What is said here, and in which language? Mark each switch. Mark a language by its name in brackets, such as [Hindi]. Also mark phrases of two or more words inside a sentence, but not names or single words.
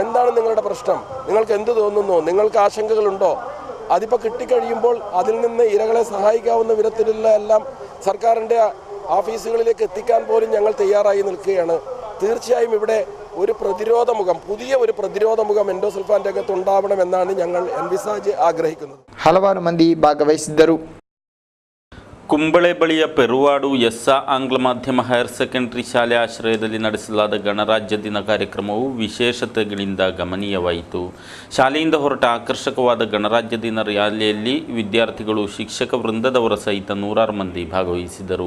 [Malayalam] എന്താണ് നിങ്ങളുടെ പ്രശ്നം, നിങ്ങൾക്ക് എന്ത് തോന്നുന്നു, നിങ്ങൾക്ക് ആശങ്കകളുണ്ടോ, അതിപ്പോൾ കിട്ടിക്കഴിയുമ്പോൾ അതിൽ നിന്ന് ഇരകളെ സഹായിക്കാവുന്ന വിധത്തിലുള്ള എല്ലാം സർക്കാരിൻ്റെ ഓഫീസുകളിലേക്ക് എത്തിക്കാൻ പോലും ഞങ്ങൾ തയ്യാറായി നിൽക്കുകയാണ്. തീർച്ചയായും ഇവിടെ ഒരു പ്രതിരോധ മുഖം, പുതിയ ഒരു പ്രതിരോധ മുഖം എൻഡോസൾഫാൻ രംഗത്ത് ഉണ്ടാവണമെന്നാണ് ഞങ്ങൾ എൻവിസാജ് ആഗ്രഹിക്കുന്നത്. [Kannada] ಹಲವಾರು ಮಂದಿ ಭಾಗವಹಿಸಿದ್ದರು. ಕುಂಬಳೆ ಬಳಿಯ ಪೆರುವಾಡು ಎಸ್ಸ ಆಂಗ್ಲ ಮಾಧ್ಯಮ ಹೈಯರ್ ಸೆಕೆಂಡರಿ ಶಾಲೆ ಆಶ್ರಯದಲ್ಲಿ ನಡೆಸಲಾದ ಗಣರಾಜ್ಯ ದಿನ ಕಾರ್ಯಕ್ರಮವು ವಿಶೇಷತೆಗಳಿಂದ ಗಮನೀಯವಾಯಿತು. ಶಾಲೆಯಿಂದ ಹೊರಟ ಆಕರ್ಷಕವಾದ ಗಣರಾಜ್ಯ ದಿನ ರ್ಯಾಲಿಯಲ್ಲಿ ವಿದ್ಯಾರ್ಥಿಗಳು, ಶಿಕ್ಷಕ ವೃಂದದವರ ಸಹಿತ 100 ಮಂದಿ ಭಾಗವಹಿಸಿದರು.